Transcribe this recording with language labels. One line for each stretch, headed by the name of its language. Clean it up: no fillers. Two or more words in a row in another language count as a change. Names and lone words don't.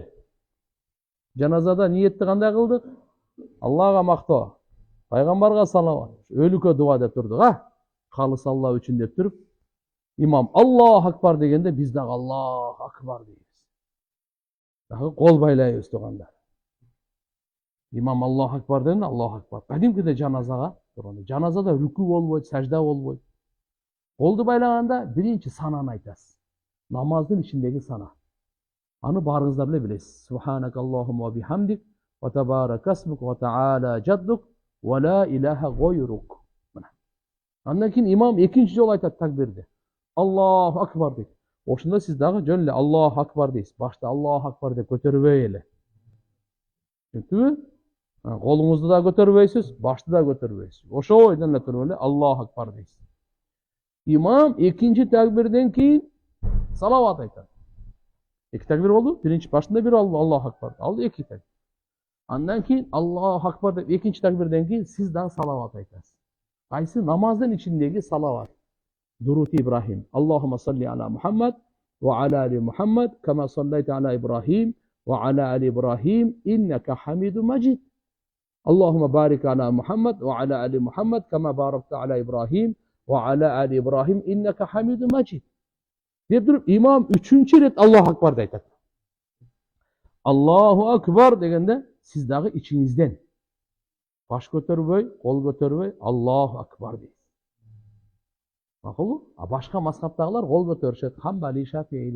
Kyrgyz: Жаназада ниетти кандай кылдык? Аллага мактоо, пайгамбарга салават, өлүккө дуа деп турдук, Халыс Алла үчүн деп туруп, имам
Arabic: الله أكبر
Kyrgyz: дегенде биз дагы
Arabic: الله أكبر
Kyrgyz: дейбиз. Дагы кол байлайбыз тугандар.
Arabic: Имам الله أكبر дегенде الله أكبر.
Kyrgyz: Кадимкиде жаназага турганда, жаназада рүкү болбойт, сажда болбойт. Колду байлаганда биринчи сананы айтасыз. Намаздын ичиндеги сана. Аны баарыңыздар эле билесиз.
Arabic: سبحانك اللهم وبحمدك وتبارك اسمك وتعالى جدك ولا إله غيرك.
Kyrgyz: Андан кийин имам экинчи жолу айтат такбирди.
Arabic: الله أكبر дейт.
Kyrgyz: Ошондо сиз дагы жөн эле
Arabic: الله أكبر
Kyrgyz: дейсиз. Башта
Arabic: الله أكبر
Kyrgyz: деп көтөрбөй эле. Түшүндүңүзбү? Колуңузду да көтөрбөйсүз, башты да көтөрбөйсүз. Ошол ойдон эле туруп эле
Arabic: الله أكبر
Kyrgyz: дейсиз. Имам экинчи такбирден кийин салават айтат. Эки такбир болду. Биринчи башында бир
Arabic: الله أكبر.
Kyrgyz: Ал эки такбир. Андан кийин
Arabic: الله أكبر
Kyrgyz: деп экинчи такбирден кийин сиз дагы салават айтасыз. Кайсы намаздын ичиндеги салават?
Arabic: Дурут Ибрахим. اللهم صل على محمد وعلى آل محمد كما صليت على إبراهيم وعلى آل إبراهيم إنك حميد مجيد. اللهم بارك على محمد وعلى آل محمد كما باركت على إبراهيم وعلى آل إبراهيم إنك حميد مجيد.
Kyrgyz: Деп туруп имам үчүнчү рет
Arabic: الله أكبر
Kyrgyz: деп айтат.
Arabic: الله أكبر
Kyrgyz: дегенде сиз дагы ичиңизден баш көтөрбөй, кол көтөрбөй
Arabic: الله أكبر
Kyrgyz: дейсиз. Макулбу? Башка мазхабтагылар кол көтөрүшөт, Хамбали, Шафиилер.